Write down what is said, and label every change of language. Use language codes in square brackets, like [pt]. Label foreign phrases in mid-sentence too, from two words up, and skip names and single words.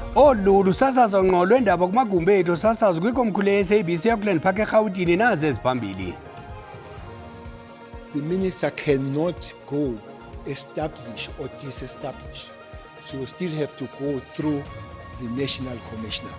[xh] Olu lusasazo ngqo lwendaba kumagumbi ethu sasazo kwikomkhulu ye-SABC eAukland Park eRhawutini nazi eziphambili. [en] The minister cannot go establish or disestablish. So you still have to go through the National Commissioner.